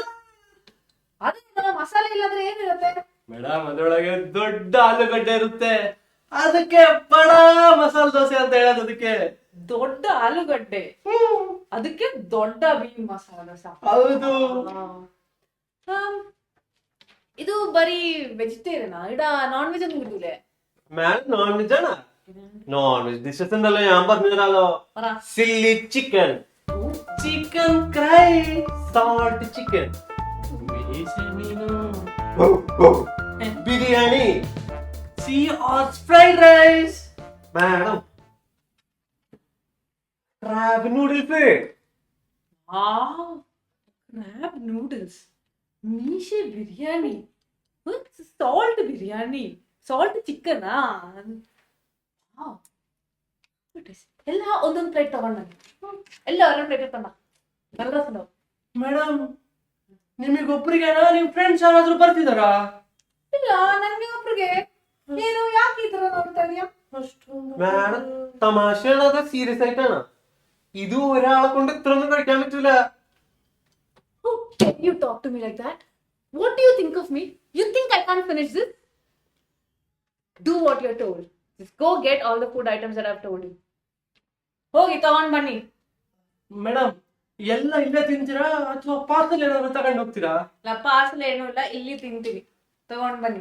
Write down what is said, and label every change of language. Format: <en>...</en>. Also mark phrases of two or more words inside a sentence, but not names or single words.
<kn>ಅದೇನೋ ಮಸಾಲೆ ಇಲ್ಲದ್ರೆ ಏನಿರುತ್ತೆ? ಮೇಡಮ್, ಅದ್ರೊಳಗೆ ದೊಡ್ಡ ಆಲೂಗಡ್ಡೆ ಇರುತ್ತೆ, ಅದಕ್ಕೆ ಬಡ ಮಸಾಲ ದೋಸೆ ಅಂತ ಹೇಳೋದು. ಅದಕ್ಕೆ ದೊಡ್ಡ ಆಲೂಗಡ್ಡೆ, ಅದಕ್ಕೆ ದೊಡ್ಡ ಬೀಮ್ ಮಸಾಲ ದೋಸೆ. ಹೌದು. ಇದು ಬರೀ ವೆಜಿಟೇರಿಯನ್ ಇಡ</kn> <en>non veg</en> <ml>ഒന്നും കിട്ടൂലേ? മാൻ</ml> <en>non veg</en> <ml>ആണ്.</ml> <en>non veg dishes</en> <ml>ഉണ്ടല്ലോ, ഞാൻ പറഞ്ഞുതരാലോ. ചില്ലി ചിക്കൻ,</ml> <kn>ಚಿಕನ್ ಫ್ರೈ,</kn> <ml>സാൾട്ട് ചിക്കൻ,</ml> <kn>ಮೀಸೆ ಮೀನು,</kn> <ml>ബിരിയാണി,</ml> <kn>ಸೀ ಆರ್ಸ್ ಫ್ರೈಡ್ ರೈಸ್,</kn> <ml>മാഡം ക്രാബ് നൂഡിൽസ്,</ml> <kn>ಕ್ರ್ಯಾಬ್ ನೂಡಲ್ಸ್, ಮೀಶೆ ಬಿರಿಯಾನಿ, ಸಾಲ್ಟ್ ಬಿರಿಯಾನಿ, ಸಾಲ್ಟ್ ಚಿಕನ್. ಎಲ್ಲ ಒಂದೊಂದು ಪ್ಲೇಟ್ ತಗೊಂಡ, ಎಲ್ಲ ಒಂದೊಂದು ಪ್ಲೇಟ್ ತಗೊಂಡ. ಎಲ್ಲ ಮೇಡಮ್ ನಿಮಗೊಬ್ರಿಗೆನಾ ನಿಮ್ ಫ್ರೆಂಡ್ಸ್ ಯಾರಾದ್ರೂ ಬರ್ತಿದಾರಾ? ಇಲ್ಲ, ನನ್ಗೆ ಒಬ್ರಿಗೆ. ಏನು, ಯಾಕೆ ಈ ತರ ನೋಡ್ತಾ ಇದೀಯಾ?</kn> <ml>മാഡം തമാശയാണ് അതോ സീരിയസ് ആയിട്ടാണ്? ഇത് ഒരാളെ കൊണ്ട് ഇത്ര ഒന്നും കഴിക്കാൻ പറ്റൂല.</ml> <en>How can you talk to me like that? What do you think of me? You think I can't finish this? Do what you're told. Just go get all the food items that I've told you.</en> <kn>ಹೋಗಿ ತಗೊಂಡ್ ಬನ್ನಿ. ಮೇಡಮ್ ಎಲ್ಲ ಇಲ್ಲೇ ತಿಂತೀರಾ ಅಥವಾ ಪಾರ್ಸಲ್ ಏನಾದ್ರು ತಗೊಂಡು ಹೋಗ್ತೀರಾ? ಇಲ್ಲ, ಪಾರ್ಸಲ್ ಏನೂ ಇಲ್ಲ, ಇಲ್ಲಿ ತಿಂತೀವಿ. ತಗೊಂಡ್ ಬನ್ನಿ.</kn>